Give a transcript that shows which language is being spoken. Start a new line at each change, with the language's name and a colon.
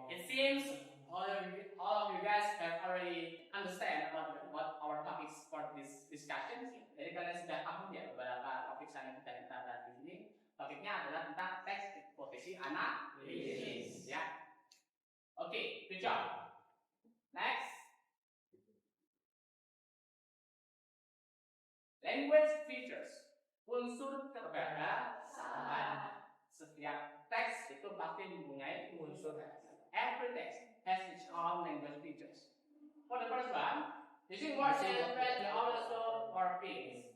English: It seems all of you guys have already understand about what our topics for this discussion.
Indonesian: Jadi kalian sudah paham ya beberapa topik yang kita bahas di sini. Topiknya adalah tentang teks hipotesi analisis.
English: Ya. Okay, good job. Next. Language features.
Indonesian: Unsur keberagaman. Setiap teks itu pasti mempunyai unsur.
English: Every text has its own language features. For the first one, using words that express the also or feelings.